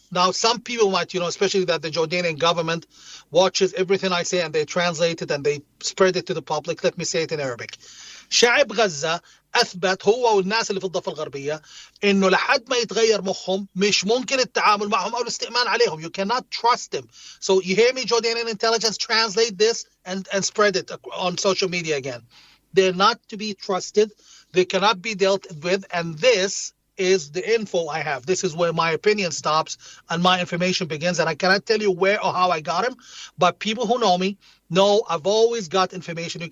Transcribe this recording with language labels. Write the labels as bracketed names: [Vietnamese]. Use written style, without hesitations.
[English] Now, some people might, especially that the Jordanian government watches everything I say and they translate it and they spread it to the public. Let me say it in Arabic. [Arabic] شعب غزة أثبت هو والناس اللي في الضفة الغربية إنه لحد ما يتغير مخهم مش ممكن التعامل معهم أو الاستئمان عليهم. [English] You cannot trust them. So you hear me, Jordanian intelligence, translate this and spread it on social media again. They're not to be trusted. They cannot be dealt with. And this is the info I have. This is where my opinion stops and my information begins. And I cannot tell you where or how I got them, but people who know me know I've always got information.